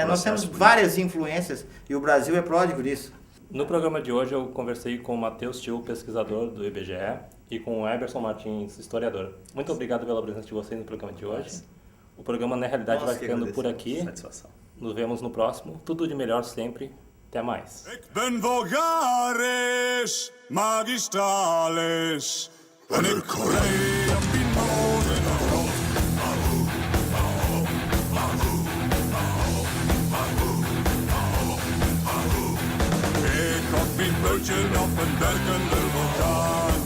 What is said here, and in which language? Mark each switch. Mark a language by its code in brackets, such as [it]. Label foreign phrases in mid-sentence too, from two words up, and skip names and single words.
[pt] Nós temos várias influências, e o Brasil é pródigo disso. No programa de hoje eu conversei com o Matheus Thiel, pesquisador do IBGE, e com o Eberson Martins, historiador. Muito obrigado pela presença de vocês no programa de hoje. O programa, na realidade, vai ficando por aqui. Satisfação. Nos vemos no próximo. Tudo de melhor sempre. Até mais. [nl] Ik ben vulgaris, magistralis. En ik rijd op die molen rond. Ik had mijn bootje op een werkende vulkaan.